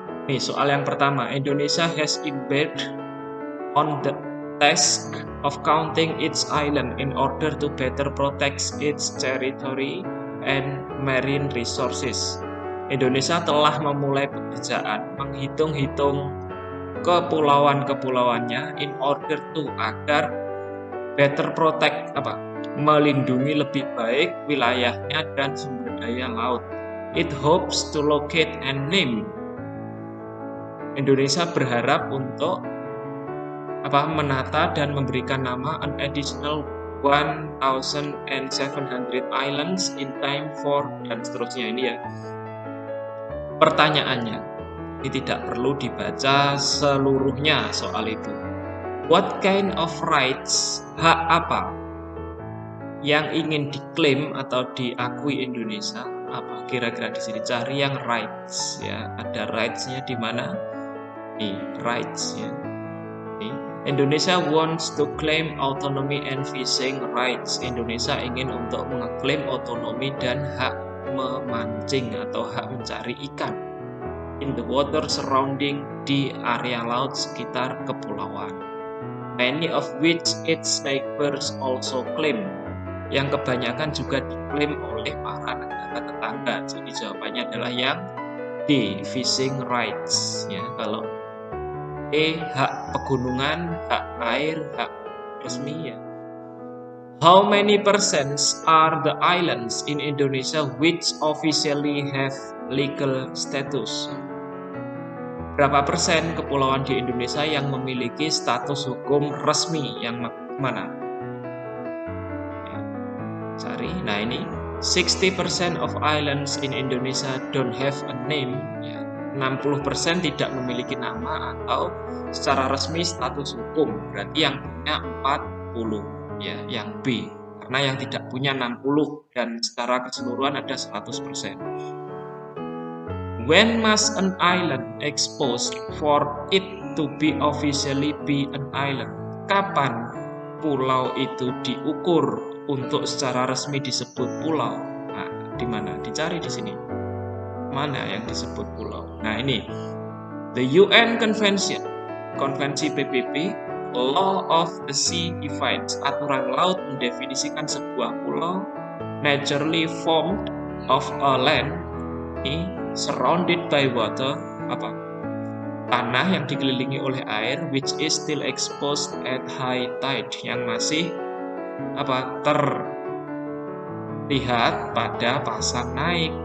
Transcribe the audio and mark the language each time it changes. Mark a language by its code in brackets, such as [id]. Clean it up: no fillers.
[id] Nih, soal yang pertama, [en] Indonesia has embarked on the task of counting its island in order to better protect its territory and marine resources. [id] Indonesia telah memulai pekerjaan menghitung-hitung kepulauan-kepulauannya [en] in order to [id] agar [en] better protect [id] melindungi lebih baik wilayahnya dan sumber daya laut. [en] It hopes to locate and name. [id] Indonesia berharap untuk menata dan memberikan nama [en] an additional 1,700 islands in time for [id] dan seterusnya ini ya. Pertanyaannya, ini tidak perlu dibaca seluruhnya soal itu. [en] What kind of rights, [id] hak apa yang ingin diklaim atau diakui Indonesia? Apa kira-kira di sini? Cari yang rights ya. Ada rights-nya di mana? Nih, rights ya. [en] Nih, Indonesia wants to claim autonomy and fishing rights. [id] Indonesia ingin untuk mengeklaim otonomi dan hak memancing atau hak mencari ikan [en] in the water surrounding [id] di area laut sekitar kepulauan. [en] Many of which its neighbors also claim. [id] Yang kebanyakan juga diklaim oleh para negara tetangga. Jadi jawabannya adalah yang D, fishing rights. Ya, kalau E, hak pegunungan, hak air, hak resmi ya. [en] How many percent are the islands in Indonesia which officially have legal status? [id] Berapa persen kepulauan di Indonesia yang memiliki status hukum resmi? Yang mana? Ya, cari. Nah ini [en] 60% of islands in Indonesia don't have a name. [id] Ya, 60% tidak memiliki nama atau secara resmi status hukum. Berarti yang punya 40 ya, yang B. Karena yang tidak punya 60 dan secara keseluruhan ada 100%. [en] When must an island exposed for it to be officially be an island? [id] Kapan pulau itu diukur untuk secara resmi disebut pulau? Nah, di mana? Dicari di sini. Mana yang disebut pulau? [en] Nah, ini. The UN Convention, [id] Konvensi PBB, [en] Law of the Sea defines, [id] aturan laut mendefinisikan sebuah pulau [en] naturally formed of a land surrounded by water, [id] tanah yang dikelilingi oleh air, [en] which is still exposed at high tide, [id] yang masih terlihat pada pasang naik.